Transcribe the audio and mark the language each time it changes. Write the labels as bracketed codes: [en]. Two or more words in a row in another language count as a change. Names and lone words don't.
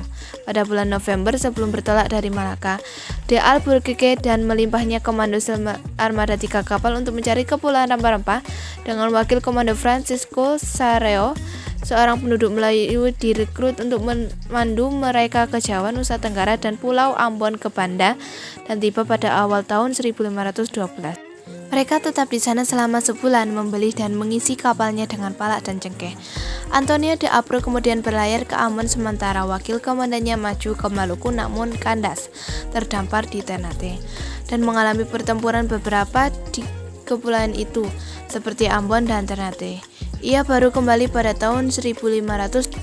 [id] Pada bulan November sebelum bertolak dari Malaka, de Albuquerque dan melimpahnya komando armada 3 kapal untuk mencari Kepulauan Rempah-Rempah dengan wakil komando Francisco Sarreo, seorang penduduk Melayu direkrut untuk memandu mereka ke Jawa, Nusa Tenggara, dan Pulau Ambon ke Banda dan tiba pada awal tahun 1512. Mereka tetap di sana selama sebulan, membeli dan mengisi kapalnya dengan palak dan cengkeh. Antonio de Abreu kemudian berlayar ke Ambon sementara wakil komandannya maju ke Maluku namun kandas, terdampar di Ternate, dan mengalami pertempuran beberapa di kepulauan itu, seperti Ambon dan Ternate. Ia baru kembali pada tahun 1529.